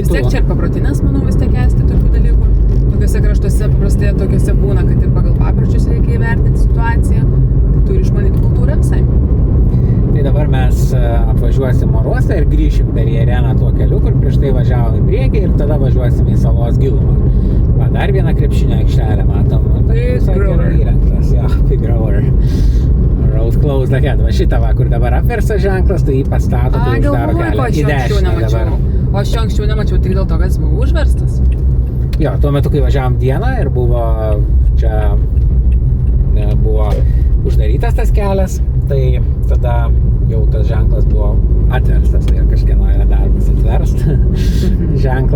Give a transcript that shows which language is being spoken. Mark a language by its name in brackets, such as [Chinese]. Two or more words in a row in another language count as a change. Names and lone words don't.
[Lithuanian] Vis tiek čia ir paprotinės, manau, vis tiek esti tokių dalykų. Tokiuose kraštuose paprastai tokiuose būna, kad ir pagal papročius reikia įvertinti situaciją. Tai turi išmanyti kultūrą visai. Tai dabar mes apvažiuosim oro uostą ir grįšim per į areną tuo keliu, kur prieš tai važiavom į priekį ir tada važiuosim į salos gilumą. Va, dar vieną krepšinio aikštelę matom. Tai visai gerai įrengtas, jo, [English] Big Rover. Road closed ahead. [Lithuanian] Va šitą va, kur dabar apversa ženklas, tai jį pastato, tai uždaro kelią į dešinę dabar. O aš anksčiau nemačiau tik dėl to, kad jis buvo užverstas. Jo, tuo metu, kai važiavom dieną ir buvo čia buvo uždarytas tas kelias, tai tada jau tas ženklas buvo atverstas, tai kažkieno yra darbas atverst ženklą.